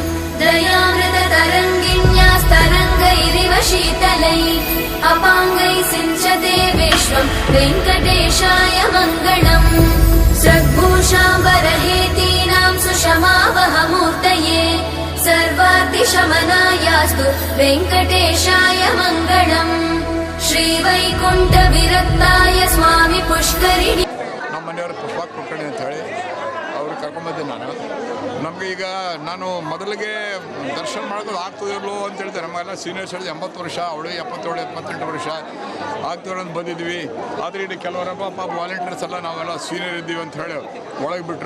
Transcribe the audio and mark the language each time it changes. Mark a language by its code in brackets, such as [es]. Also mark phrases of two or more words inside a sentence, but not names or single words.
[sa] दयामृततरङ्गिण्यास्तरङ्गैरिव शीतलै अपाङ्गै सिञ्चते विश्वं वेङ्कटेशाय मङ्गलम्. सद्भूषाम्बरहेतीनां सुषमावहमूर्तये सर्वार्तिशमनायास्तु वेङ्कटेशाय मङ्गलम्. श्रीवैकुण्ठविरक्ताय स्वामि पुष्करिणि. [kn] ನಮ್ಮ ಮನೆಯವರು ಪುಷ್ಪಕ್ ಕುಲಕರ್ಣಿ ಅಂತ ಹೇಳಿ ಅವ್ರು ಕರ್ಕೊಂಬಂದೆ ನಾನು. ನಮಗೆ ಈಗ ನಾನು ಮೊದಲಿಗೆ ದರ್ಶನ ಮಾಡೋದು ಆಗ್ತದಿಲ್ಲೋ ಅಂತ ಹೇಳಿದೆ. ನಮಗೆಲ್ಲ ಸೀನಿಯರ್ಸ್ ಹೇಳಿದೆ 80 ವರ್ಷ, ಅವಳು 77 78 ವರ್ಷ ಆಗ್ತವ್ರು ಅಂತ ಬಂದಿದ್ವಿ. ಆದರೆ ಇಲ್ಲಿ ಕೆಲವರಪ್ಪ ವಾಲಂಟಿಯರ್ಸ್ ಎಲ್ಲ ನಾವೆಲ್ಲ ಸೀನಿಯರ್ ಇದ್ದೀವಿ ಅಂತ ಹೇಳಿ ಒಳಗೆ ಬಿಟ್ಟರು.